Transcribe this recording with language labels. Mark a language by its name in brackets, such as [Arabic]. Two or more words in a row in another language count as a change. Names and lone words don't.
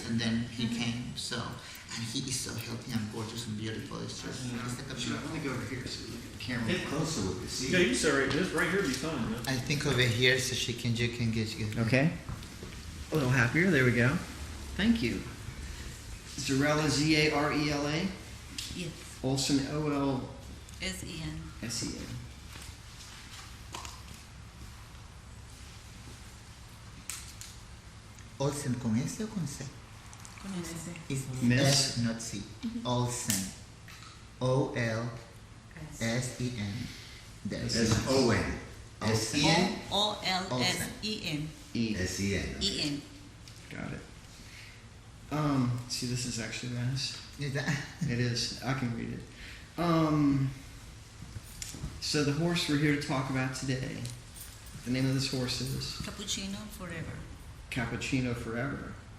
[English] And then he came, so, and he is so healthy and gorgeous and beautiful. It's just, it's like a Sure, beautiful. let me go over here so we look at the camera closer with the seat. Yeah, you said right, this right here would be fine, man. I think over here, so you can get. Okay. A little happier. There we go. Thank you. Zarela, Z-A-R-E-L-A. Yes. Olson, O-L-S-E-N. S-E-N. [Spanish] Olsen con S o con C? Con ese. [English] It's Miss? S, not C. Olsen. O-L-S-E-N. That's That's O-N. S-E-N. O-L-S-E-N. E. S-E-N. E-N. Got it. See, this is actually nice. Is that? It is. I can read it. So the horse we're here to talk about today, the name of this horse is Cappuccino forever. Cappuccino Forever.